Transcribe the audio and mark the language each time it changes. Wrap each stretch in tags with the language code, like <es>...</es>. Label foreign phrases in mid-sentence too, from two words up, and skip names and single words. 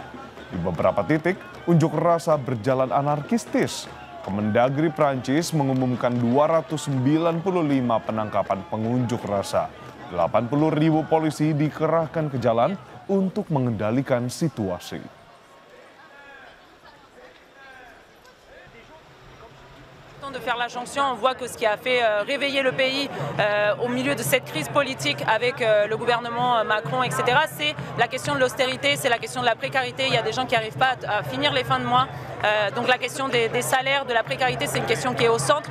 <id>Di beberapa titik, unjuk rasa berjalan anarkistis. Kemendagri Prancis mengumumkan 295 penangkapan pengunjuk rasa. 80.000 polisi dikerahkan ke jalan untuk mengendalikan situasi.</id> <fr>De faire la jonction, on voit que ce qui a fait réveiller le pays au milieu de cette crise politique avec le gouvernement Macron, etc., c'est la question de l'austérité, c'est la question de la précarité. Il y a des gens qui n'arrivent pas à finir les fins de mois. Donc la question des salaires, de la précarité, c'est une question qui est au centre.</fr>